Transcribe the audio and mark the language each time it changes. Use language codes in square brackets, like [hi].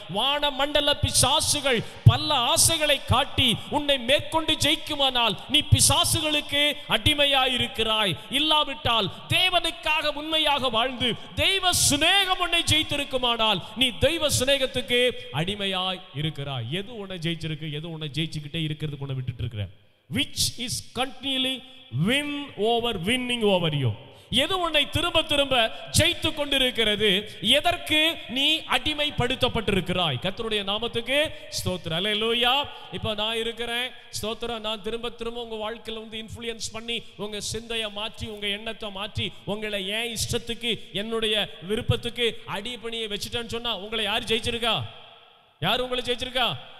[ta] வான மண்டல பிசாசுகள் பல ஆசைகளை காட்டி உன்னை மேற்கொண்டு ஜெயிக்குமானால் நீ பிசாசுகளுக்கு இருக்கிறாய். இல்லாவிட்டால் தேவனுக்காக உண்மையாக வாழ்ந்து தெய்வ சிநேகம் உன்னை ஜெயித்திருக்குமானால் நீ தெய்வ சிநேகத்துக்கு அடிமையாய் இருக்கிறாய். எது உன்னை ஜெயிச்சிருக்கு, எது உன்னை ஜெயிச்சுக்கிட்டே இருக்கிறதுக்கு உன்னை விட்டுட்டு இருக்கிற? [en] which is continually winning over you. [ta] எது உன்னை திரும்ப திரும்ப ஜெயித்து கொண்டிருக்கிறது, எதற்கு நீ அடிமைப்படுத்தப்பட்டிருக்கிறாய்? கர்த்தருடைய நாமத்துக்கு ஸ்தோத்திரம். அல்லேலூயா. இப்போ நான் இருக்கிறேன், ஸ்தோத்திரம். நான் திரும்ப திரும்ப உங்க வாழ்க்கையில வந்து இன்ஃப்ளூயன்ஸ் பண்ணி உங்க சிந்தையை மாற்றி உங்க எண்ணத்தை மாற்றி உங்களை ஏன் இஷ்டத்துக்கு என்னுடைய விருப்பத்துக்கு அடிப்பணியை வச்சுட்டேன்னு சொன்னா உங்களை யார் ஜெயிச்சிருக்கா? யார் உங்களை ஜெயிச்சிருக்கா?